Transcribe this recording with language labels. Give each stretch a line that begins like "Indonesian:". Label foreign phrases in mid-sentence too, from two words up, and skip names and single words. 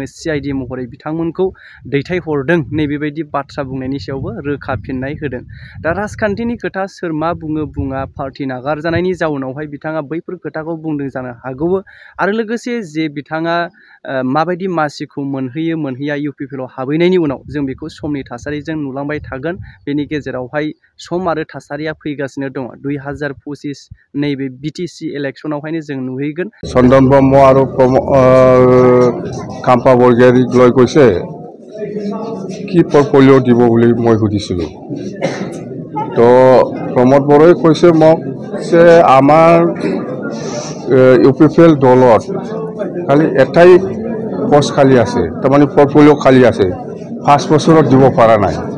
Bodo: सिआइडि महरै बिथांमोनखौ दैथायहरदों नैबेबायदि बाथ्रा बुंनायनि सायावबो रोखा फिननाय होदों दा राजखान्थिनि खोथा सोर मा बुङो बुङा पार्टी नागारजानायनि जाउनावहाय बिथाङा बैफोर खोथाखौ बुंदों जानो हागौबो आरो लोगोसे जे बिथाङा माबायदि मासिखौ मोनहैया इउपिपिएल आव हाबहैनायनि उनाव जों बेखौ समनि थासारिजों नुलांबाय थागोन बेनि गेजेरावहाय सम आरो थासारिया फैगासिनो दङ 2025 नैबे बिटिसि इलेक्शनावहायनो जों नुहैगोन
Assamese: चन्दन ब्रह्म आरो खाम्फा बरगयारि লৈ কৈছে কি পৰ্টফলিঅ' দিব বুলি মই সুধিছিলোঁ তো প্ৰমোদ বড়োই কৈছে মোক যে আমাৰ ইউপিপিএল দলত খালি এটাই পোষ্ট খালী আছে তাৰমানে পৰ্টফলিঅ' খালী আছে 5 বছৰত দিব পৰা নাই